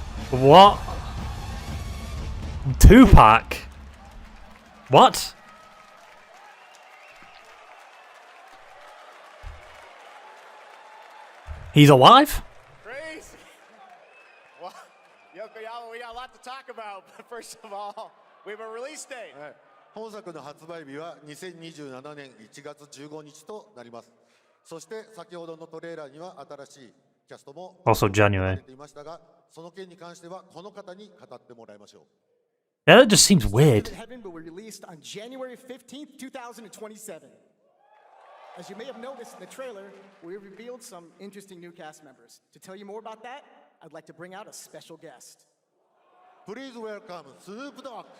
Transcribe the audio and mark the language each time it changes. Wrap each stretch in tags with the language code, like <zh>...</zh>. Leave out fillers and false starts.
<en>What? Tupac? What? He's alive? Crazy. Well, Yokoyama, we got a lot to talk about, but first of all, we have a release date.</en> <ja>本作の発売日は2027年1月15日となります。そして先ほどのトレーラーには新しいキャストも</ja> <en>Also January.</en> <ja>いましたが、その件に関してはこの方に語ってもらいましょう。</ja> <en>Yeah, that just seems weird. Heaven will be released on January 15th, 2027. As you may have noticed in the trailer, we revealed some interesting new cast members. To tell you more about that, I'd like to bring out a special guest. Please welcome Snoop Dogg.</en>